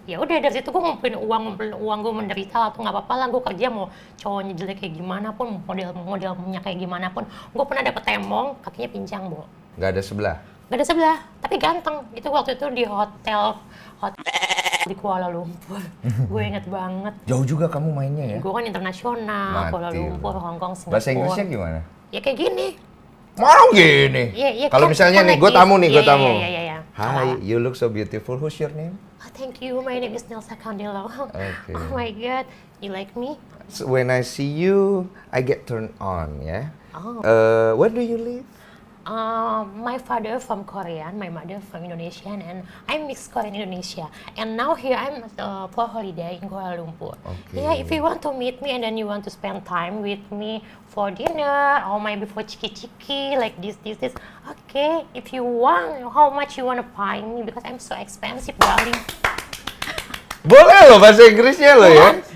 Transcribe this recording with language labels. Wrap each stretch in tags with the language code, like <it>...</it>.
<id>Ya udah dari situ gue ngumpulin uang gue menderita atau nggak apa-apa lah, gue kerja mau cowoknya jelek kayak gimana pun, modelnya kayak gimana pun, gue pernah dapet temong, kakinya pincang, Bu. Nggak ada sebelah? Nggak ada sebelah, tapi ganteng. Itu waktu itu di hotel di Kuala Lumpur. Gue inget banget. Jauh juga kamu mainnya ya? Gue kan internasional, Kuala Lumpur, Hong Kong, Singapura. Bahasa Inggrisnya gimana? Ya kayak gini. Mau gini? Iya. Kalau misalnya nih, gue tamu. Iya.</id> <en>Hi, you look so beautiful. Who's your name? Oh, thank you. My name is Nelsa Candelo. Okay. Oh my God, you like me? So when I see you, I get turned on, ya. Where do you live? My father from Korean, my mother from Indonesian, and I'm mixed Korean Indonesia. And now here I'm for holiday in Kuala Lumpur. Okay. Yeah, if you want to meet me and then you want to spend time with me for dinner or maybe for chiki-chiki like this. Okay, if you want, how much you want to pay me because I'm so expensive, darling.</en> <id>Boleh loh bahasa Inggrisnya loh ya.</id>